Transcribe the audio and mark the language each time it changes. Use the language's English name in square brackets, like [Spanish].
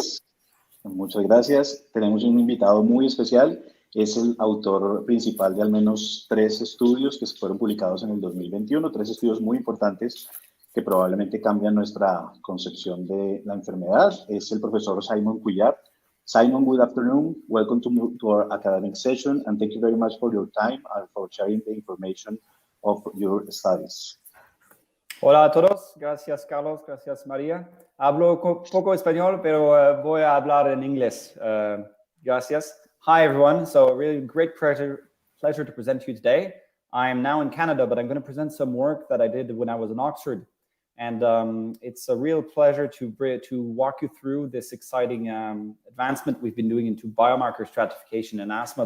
[Spanish] Así es. Muchas gracias. Tenemos un invitado muy especial. Es el autor principal de al menos 3 estudios que fueron publicados en el 2021, 3 estudios muy importantes que probablemente cambian nuestra concepción de la enfermedad. Es el profesor Simon Couillard. [English] Simon, good afternoon. Welcome to our academic session, and thank you very much for your time and for sharing the information of your studies. [Spanish] Hola a todos, gracias Carlos, gracias María. Hablo poco español, pero voy a hablar en inglés. Gracias. [English] Hi everyone, so really great pleasure to present to you today. I am now in Canada, but I'm going to present some work that I did when I was in Oxford. And it's a real pleasure to walk you through this exciting advancement we've been doing into biomarker stratification in asthma.